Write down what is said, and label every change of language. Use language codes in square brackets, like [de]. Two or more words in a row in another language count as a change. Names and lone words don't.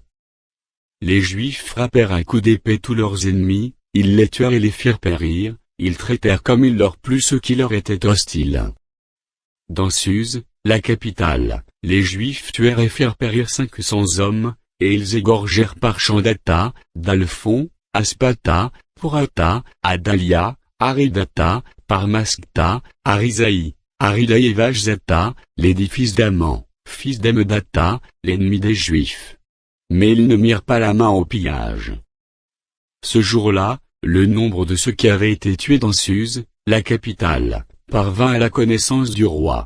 [fr] Les Juifs frappèrent à coups d'épée tous leurs ennemis, ils les tuèrent et les firent périr, ils traitèrent comme il leur plut ceux qui leur étaient hostiles. Dans Suse, la capitale, les Juifs tuèrent et firent périr 500 hommes, et ils égorgèrent par Chandata, Dalphon, Aspata, Porata, Adalia, Aridata, Parmaskta, Arisaï, Aridaï et Vajzata, les 10 fils d'Aman, fils d'Amedata, l'ennemi des Juifs. Mais ils ne mirent pas la main au pillage. Ce jour-là, le nombre de ceux qui avaient été tués dans Suse, la capitale, parvint à la connaissance du roi.